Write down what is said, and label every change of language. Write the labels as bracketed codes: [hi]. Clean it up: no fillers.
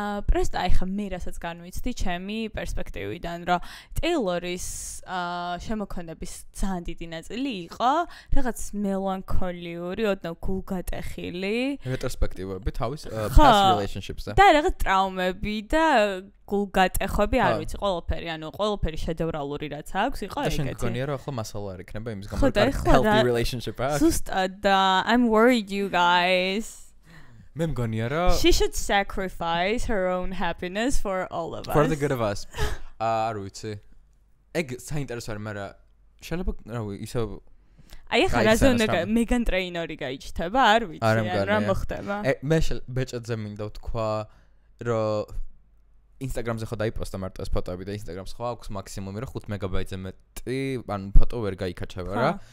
[ka] პრესტა აი ხა მე რასაც განვიცდი ჩემი პერსპექტივიდან, რომ ტეილორის შემოქმედების ძალიან დიდი ნაწილი იყო რაღაც მელანქოლიური, ოდნავ გულგატეხილი რეტროსპექტივები თავის [en] past relationships- [ka] ზე. და რაღაც ტრაუმები და გულგატეხები არ ვიცი ყველაფერი, ანუ ყველაფერი შედევრალური რაც აქვს, იყო ეგეთი. და შენ გქონია რომ ახლა მასალა არ იქნება იმის გამო რომ [en] healthy relationship [ka] აქვს. ზუსტად [en] I'm worried you guys. [ka] მე მგონია რომ [en] She should sacrifice her own happiness for all of us. For the good of us. [ka] არ ვიცი. ეგ საინტერესო არის, მაგრამ შეიძლება რავი, ისე აი ახლა რაზე უნდა მეგან ტრეინორი გაიჩნდება, არ ვიცი, რა მოხდება. მე ბეჭედზე მინდა ვთქვა, რომ Instagram-ზე ხო დაიპოსტა მარტო ეს ფოტოები და Instagram-ს ხო აქვს მაქსიმუმი რომ 5 მეგაბაიტზე მეტი, ანუ ფოტო ვერ გაიქაჩება რა.